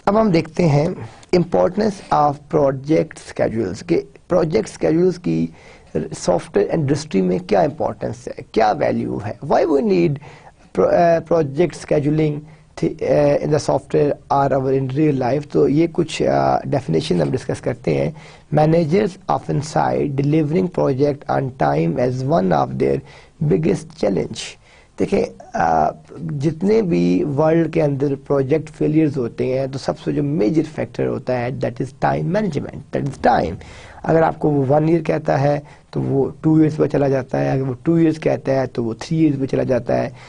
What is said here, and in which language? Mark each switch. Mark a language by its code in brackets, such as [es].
[ur] اب ہم دیکھتے ہیں امپورٹنس آف پروجیکٹ اسکیجولس, کہ پروجیکٹ اسکیجولس کی سافٹ ویئر انڈسٹری میں کیا امپورٹنس ہے, کیا ویلیو ہے, [en] Why we need project scheduling in the software or our in real life. [ur] تو یہ کچھ definition ہم ڈسکس کرتے ہیں. [en] Managers often cite delivering project on time as one of their biggest challenge. [ur] دیکھیں جتنے بھی ورلڈ کے اندر پروجیکٹ فیلیئرز ہوتے ہیں تو سب سے جو میجر فیکٹر ہوتا ہے [en] That is time management, that is time. [ur] اگر آپ کو وہ 1 year کہتا ہے تو وہ 2 years پہ چلا جاتا ہے, اگر وہ 2 years کہتا ہے تو وہ 3 years پہ چلا جاتا ہے.